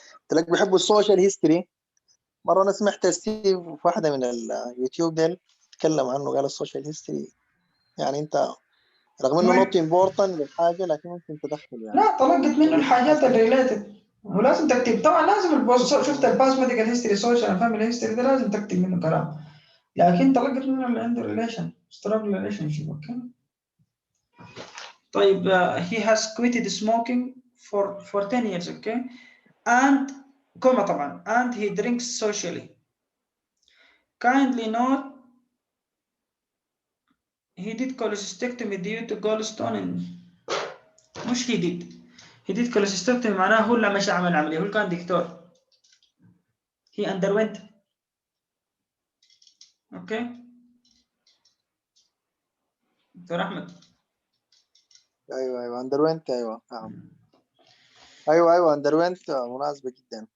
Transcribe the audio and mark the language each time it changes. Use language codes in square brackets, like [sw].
[ar] قلت لك بيحبوا السوشيال هيستوري. مره انا سمعت ستيف في واحده من اليوتيوب ديل تكلم عنه قال السوشيال هيستوري يعني انت رغم انه نوت امبورتنت للحاجه لكن ممكن تدخل يعني. لا طلقت منه الحاجات الريليتد ولازم تكتب طبعا لازم شفت الباس ميديكال هيستوري سوشيال فاميلي هيستوري ده لازم تكتب منه كلام لكن طلقت منه اللي عنده ريليشن سترونج ريليشن شيب. اوكي. [en] طيب he has quitted smoking for 10 years. okay and [ar] كوما طبعا [en] and he drinks socially. Kindly note he did cholecystectomy due to gallstone مش he did cholecystectomy [ar] معناه هو اللي مش عمل عملية هو كان دكتور. [en] he underwent. [ar] اوكي دكتور احمد. ايوه underwent. ايوه underwent مناسبة جدا.